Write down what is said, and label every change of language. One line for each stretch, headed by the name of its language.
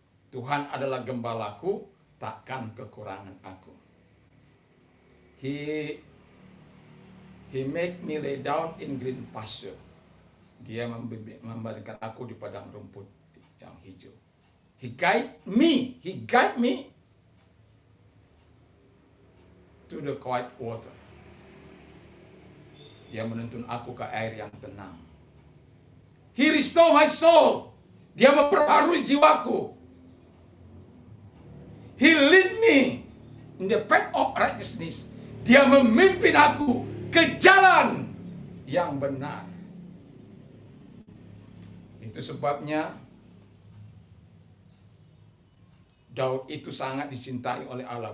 Indonesian: Tuhan adalah gembalaku, takkan kekurangan aku.
English: He make me lay down in green pasture.
Indonesian: Dia memberikan aku di padang rumput yang hijau.
English: He guide me to the quiet water.
Indonesian: Dia menuntun aku ke air yang tenang.
English: He restore my soul.
Indonesian: Dia memperbarui jiwaku.
English: He lead me in the path of righteousness.
Indonesian: Dia memimpin aku ke jalan yang benar. Itu sebabnya Daud itu sangat dicintai oleh Allah.